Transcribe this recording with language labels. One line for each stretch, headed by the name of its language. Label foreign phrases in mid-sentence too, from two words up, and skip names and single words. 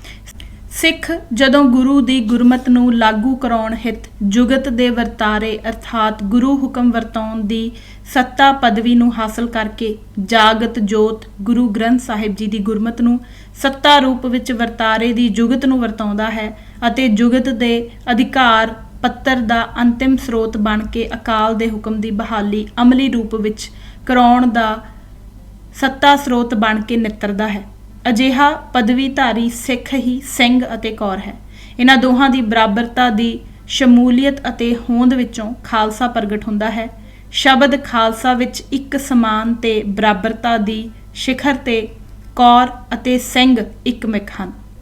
Punjabi: ਸਿੱਖ ਜਦੋਂ ਗੁਰੂ ਦੀ ਗੁਰਮਤਿ ਨੂੰ ਲਾਗੂ ਕਰਾਉਣ ਹਿਤ ਜੁਗਤ ਦੇ ਵਰਤਾਰੇ ਅਰਥਾਤ ਗੁਰੂ ਹੁਕਮ ਵਰਤਾਉਣ ਦੀ ਸੱਤਾ ਪਦਵੀ ਨੂੰ ਹਾਸਲ ਕਰਕੇ ਜਾਗਤ ਜੋਤ ਗੁਰੂ ਗ੍ਰੰਥ ਸਾਹਿਬ ਜੀ ਦੀ ਗੁਰਮਤਿ ਨੂੰ ਸੱਤਾ ਰੂਪ ਵਿਚ ਵਰਤਾਰੇ ਦੀ ਜੁਗਤ ਨੂੰ ਵਰਤਾਉਂਦਾ ਹੈ ਅਤੇ ਜੁਗਤ ਦੇ ਅਧਿਕਾਰ ਪੱਤਰ ਦਾ ਅੰਤਿਮ ਸਰੋਤ ਬਣ ਕੇ ਅਕਾਲ ਦੇ ਹੁਕਮ ਦੀ ਬਹਾਲੀ ਅਮਲੀ ਰੂਪ ਵਿਚ ਕਰਾਉਣ ਦਾ ਸੱਤਾ ਸਰੋਤ ਬਣ ਕੇ ਨਿੱਤਰਦਾ ਹੈ। ਅਜਿਹਾ ਪਦਵੀਧਾਰੀ ਸਿੱਖ ਹੀ ਸਿੰਘ ਅਤੇ ਕੌਰ ਹੈ। ਇਹਨਾਂ ਦੋਹਾਂ ਦੀ ਬਰਾਬਰਤਾ ਦੀ ਸ਼ਮੂਲੀਅਤ ਅਤੇ ਹੋਂਦ ਵਿੱਚੋਂ ਖਾਲਸਾ ਪ੍ਰਗਟ ਹੁੰਦਾ ਹੈ। ਸ਼ਬਦ ਖਾਲਸਾ ਵਿੱਚ ਇੱਕ ਸਮਾਨ ਤੇ ਬਰਾਬਰਤਾ ਦੀ ਸਿਖਰ ਤੇ ਕੌਰ ਅਤੇ ਸਿੰਘ ਇੱਕਮਿਕ ਹਨ।